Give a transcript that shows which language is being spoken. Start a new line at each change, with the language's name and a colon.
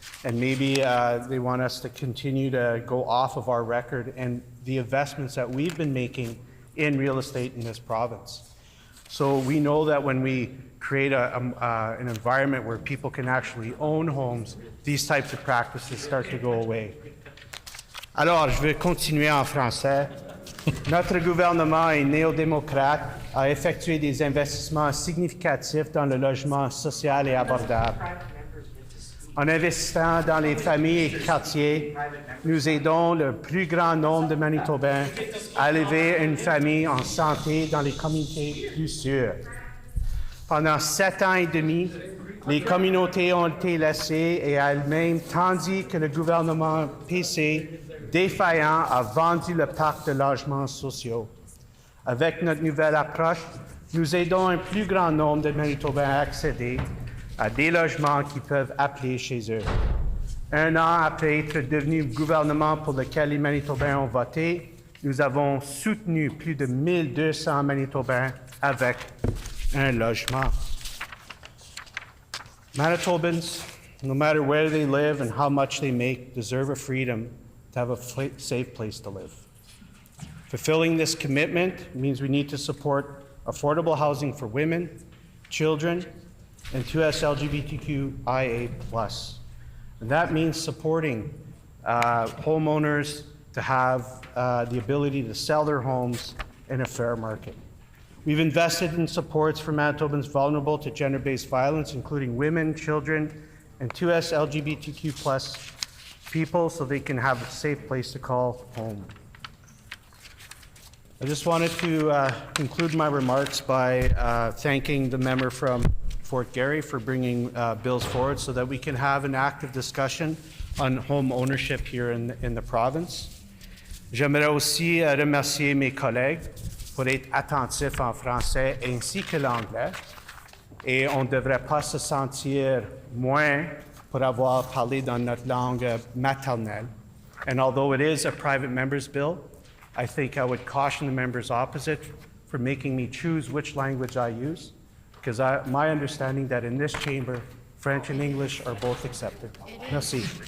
English: And maybe they want us to continue to go off of our record and the investments that we've been making in real estate in this province. So we know that when we create an environment where people can actually own homes, these types of practices start to go away.
French: Alors, je vais continuer en français. Notre gouvernement est néo-démocrate, a effectué des investissements significatifs dans le logement social et abordable. En investissant dans les familles et quartiers, nous aidons le plus grand nombre de Manitobains à élever une famille en santé dans les communautés plus sûres. Pendant 7 ans et demi, les communautés ont été laissées et à elles-mêmes, tandis que le gouvernement PC défaillant a vendu le parc de logements sociaux. Avec notre nouvelle approche, nous aidons un plus grand nombre de Manitobains à accéder à des logements qu'ils peuvent appeler chez eux. 1 an après être devenu gouvernement pour lequel les Manitobains ont voté, nous avons soutenu plus de 1200 Manitobains avec un logement.
English: Manitobans, no matter where they live and how much they make, deserve a freedom to have a safe place to live. Fulfilling this commitment means we need to support affordable housing for women, children, and 2S LGBTQIA+. And that means supporting homeowners to have the ability to sell their homes in a fair market. We've invested in supports for Manitobans vulnerable to gender-based violence, including women, children, and 2S LGBTQ+ people so they can have a safe place to call home. I just wanted to conclude my remarks by thanking the member from Fort Garry for bringing bills forward so that we can have an active discussion on home ownership here in the province.
French: J'aimerais aussi remercier mes collègues pour être attentifs en français ainsi que l'anglais. Et on ne devrait pas se sentir moins pour avoir parlé dans notre langue maternelle.
English: And although it is a private member's bill, I think I would caution the members opposite for making me choose which language I use, because my understanding that in this chamber, French and English are both accepted.
French: Merci.